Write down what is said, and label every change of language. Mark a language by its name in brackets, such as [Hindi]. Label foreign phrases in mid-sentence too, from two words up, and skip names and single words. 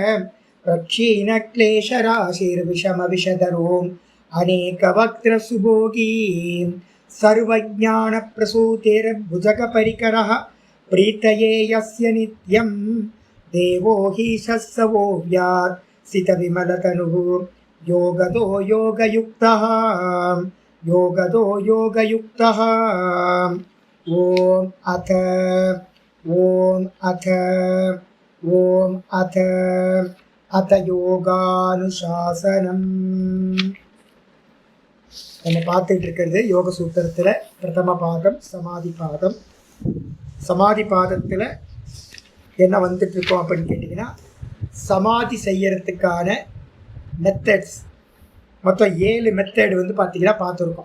[Sanskrit] प्रक्षीणक्लेशराशिर्विषमविषधरो अनेकवक्त्रसुभोगी सर्वज्ञानप्रसूतिर्भुजगपरिकरः प्रीतये यस्य नित्यं देवो हि शस्सवो व्यात् सितविमलतनुः योगदो योगयुक्तः योगदो योगयुक्तः। ॐ अथ योगानुशासनम्। [Tamil] நம்ம பார்த்துட்டு இருக்கிறது யோக சூத்திரத்தில் பிரதம பாதம் சமாதி பாதம். சமாதி பாதத்தில் என்ன வந்துட்டு இருக்கோம் அப்படின்னு கேட்டிங்கன்னா, சமாதி செய்யறதுக்கான மெத்தட்ஸ் மொத்தம் 7 மெத்தட் வந்து பார்த்திங்கன்னா பார்த்துருக்கோம்.